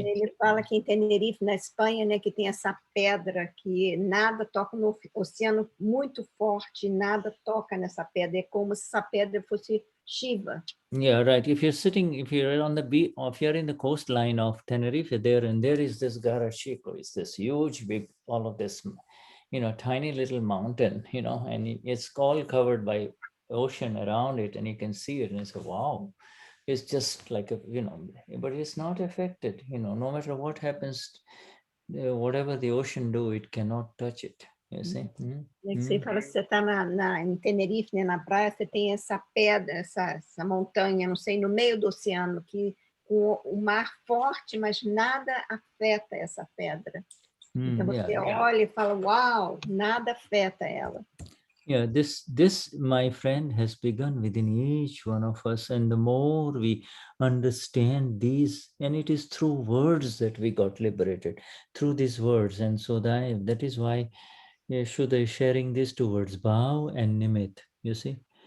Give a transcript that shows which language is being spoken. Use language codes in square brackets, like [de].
[pt] Ele fala que em Tenerife, na Espanha, né, que tem essa pedra que nada toca no oceano muito forte, nada toca nessa pedra, é como se essa pedra fosse Shiva. [en] Yeah, right. If you're on the beach, or if you're in the coastline of Tenerife there, and there is this Garachico, it's this huge, big, all of this, tiny little mountain, and it's all covered by ocean around it, and you can see it, and it's wow. It's just like but it's not affected, no matter what happens, whatever the ocean do, it cannot touch it. You see? [pt] Você fala, se você está em Tenerife, né, na praia, você tem essa pedra, essa montanha, não sei, no meio do oceano, que com o mar forte, mas nada afeta essa pedra. Então você olha e fala, uau, nada afeta ela. [en] Yeah, this, my friend, has begun within each one of us, and the more we understand these, and it is through words that we got liberated, through these words, and so that is why Shuddha is sharing these two words, Bhaav and Nimit, you see.